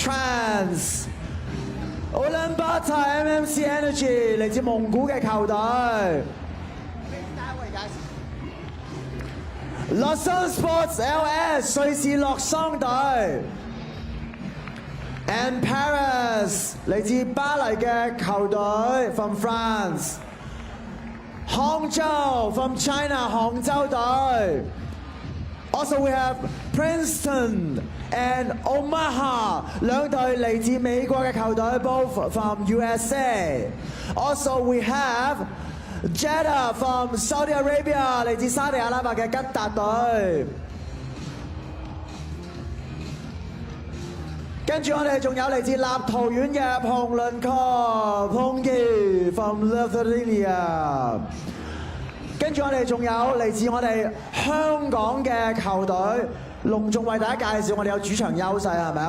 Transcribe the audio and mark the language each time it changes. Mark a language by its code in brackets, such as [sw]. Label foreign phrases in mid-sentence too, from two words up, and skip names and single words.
[yue] Trans。Ulaanbaatar MMC Energy 嚟自蒙古嘅球隊。Lausanne Sports LS 瑞士洛桑隊。And Paris 嚟自巴黎嘅球隊 [en] from France。 [yue] Hangzhou [en] from China [yue] 杭州隊。 [en] Also we have Princeton and Omaha [yue] 兩隊嚟自美國嘅球隊 [en] both from USA. Also we have Jeddah from Saudi Arabia [yue] 嚟自沙地阿拉伯嘅吉達隊。跟住我哋仲有嚟自立陶宛嘅彭倫確 [en] Plunge from Lithuania。 [yue] 跟住我哋仲有嚟自我哋香港嘅球隊，隆重為大家介紹我哋有主場優勢係咪啊？